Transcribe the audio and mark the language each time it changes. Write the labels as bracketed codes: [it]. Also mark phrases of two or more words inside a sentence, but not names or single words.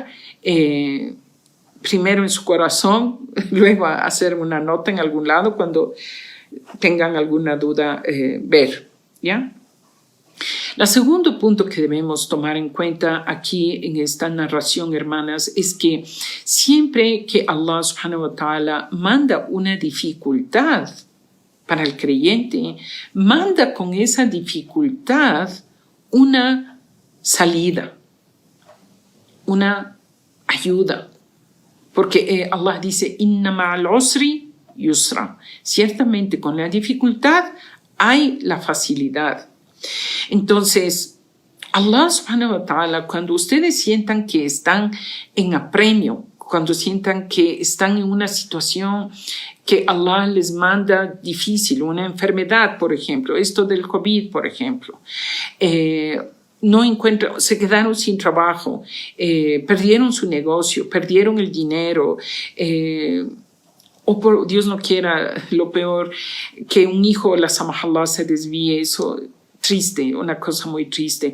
[es] Primero en su corazón, luego hacer una nota en algún lado cuando tengan alguna duda, ver, ¿ya? El segundo punto que debemos tomar en cuenta aquí en esta narración, hermanas, es que siempre que Allah [ar] سبحانه وتعالى [es] manda una dificultad para el creyente, manda con esa dificultad una salida, una ayuda. Porque Allah dice, [ar] إن مع العسر يسرا. [es] Ciertamente con la dificultad hay la facilidad. Entonces, [ar] الله سبحانه وتعالى, [es] cuando ustedes sientan que están en apremio, cuando sientan que están en una situación que Allah les manda difícil, una enfermedad, por ejemplo, esto del COVID, por ejemplo, se quedaron sin trabajo, perdieron su negocio, perdieron el dinero, o por Dios no quiera, lo peor, que un hijo, [ar] لا سمح الله, [es] se desvíe, eso triste, una cosa muy triste.